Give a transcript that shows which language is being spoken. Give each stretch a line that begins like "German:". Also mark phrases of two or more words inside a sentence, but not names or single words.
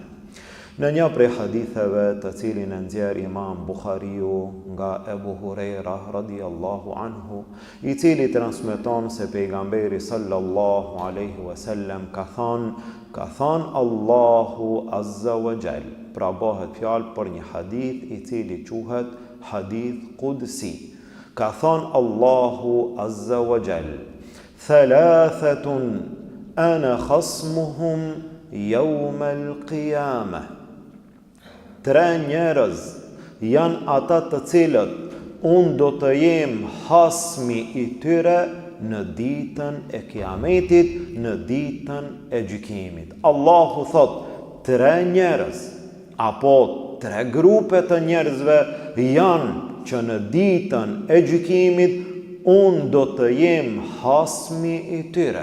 Albanian: Në një prej haditheve të cilin e nxjerr Imam Buhariu nga Ebu Hurajra
Arabic: رضي الله عنه,
Albanian: i cili transmeton se pejgamberi
Arabic: صلى الله عليه وسلم
Albanian: ka thënë
Arabic: الله عز وجل.
Albanian: Pra bëhet fjalë për një hadith i cili quhet
Arabic: حديث قدسي.
Albanian: Ka thënë
Arabic: الله عز وجل ثلاثة أنا خصمهم يوم القيامة."
Albanian: Tre njerëz janë ata të cilët unë do të jem hasmi i tyre në ditën e kiametit, në ditën e gjykimit. Allahu thot, tre njerëz, apo tre grupe të njerëzve janë që në ditën e gjykimit unë do të jem hasmi i tyre.